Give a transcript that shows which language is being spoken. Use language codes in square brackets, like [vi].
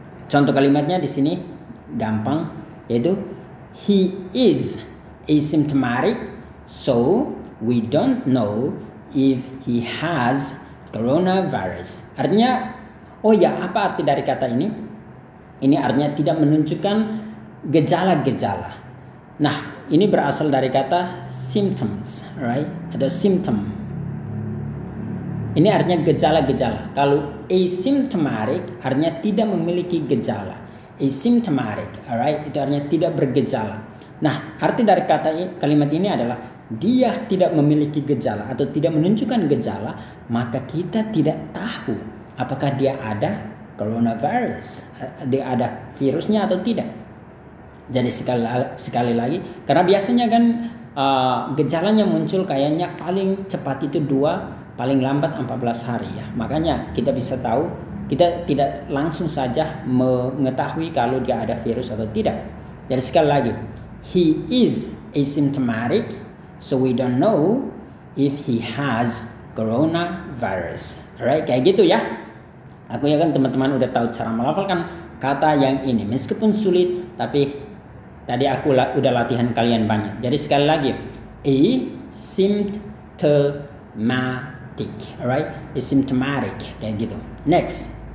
[id] Contoh kalimatnya di sini gampang, yaitu [en] he is asymptomatic, so we don't know if he has coronavirus. [id] Artinya, oh ya, apa arti dari kata ini? Ini artinya tidak menunjukkan gejala-gejala. Nah, ini berasal dari kata symptoms, right? Ada symptom. Ini artinya gejala-gejala. Kalau asymptomatic artinya tidak memiliki gejala. Asymptomatic, alright, itu artinya tidak bergejala. Nah, arti dari kalimat ini adalah dia tidak memiliki gejala atau tidak menunjukkan gejala, maka kita tidak tahu apakah dia ada coronavirus, dia ada virusnya atau tidak. Jadi sekali lagi, karena biasanya kan gejalanya muncul kayaknya paling cepat itu 2, paling lambat 14 hari ya. Makanya kita bisa tahu, kita tidak langsung saja mengetahui kalau dia ada virus atau tidak. [en] Jadi sekali lagi, he is asymptomatic, so we don't know if he has coronavirus. [id] Alright, kayak gitu ya. Aku yakin teman-teman udah tahu cara melafalkan kata yang ini. Meskipun sulit, tapi tadi aku udah latihan kalian banyak. Jadi sekali lagi, asymptomatic, alright, asymptomatic, kayak gitu. Next.